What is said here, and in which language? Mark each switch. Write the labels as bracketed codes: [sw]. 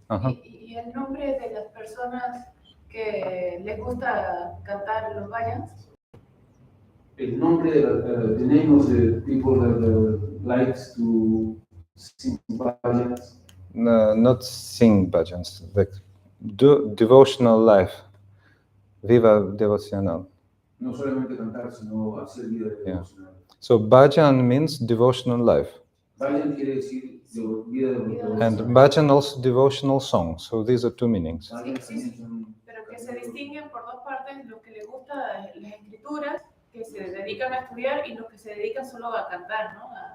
[es] ¿Y el nombre de las personas que les gusta cantar los bhajans? El nombre [en] the name of the people that likes to sing bhajans. No, not sing bhajans, like devotional life. [es] Viva devocional. No solamente cantar, sino hacer vida devocional. [en] So bhajan means devotional life. [es] Bhajan quiere decir vida devocional. [en] And bhajan also devotional song. So these are two meanings. [es] Sí. Pero que se distinguen por dos partes, los que les gustan las escrituras, que se dedican a estudiar, y los que se dedican solo a cantar, ¿no?